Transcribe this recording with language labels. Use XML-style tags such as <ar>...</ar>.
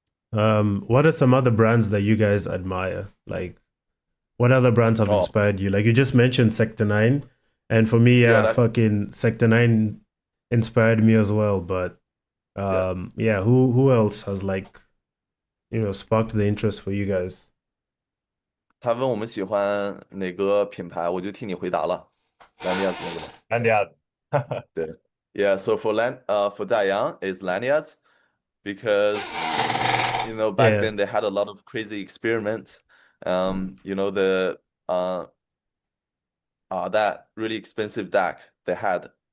<en>What are some other brands that you guys admire? Like, what other brands have Oh, inspired you? Like, you just mentioned Sector 9, and for me, yeah, yeah, that fucking Sector 9 inspired me as well. But yeah. yeah, who else has like, sparked the interest for you guys?</en> <zh>他问我们喜欢哪个品牌，我就替你回答了。Lanyards 那个吗？安迪亚，对。</zh> <en>Yeah, so for Dayang is lanyards because back Yeah, then they had a lot of crazy experiments. The that really expensive deck they had.</en>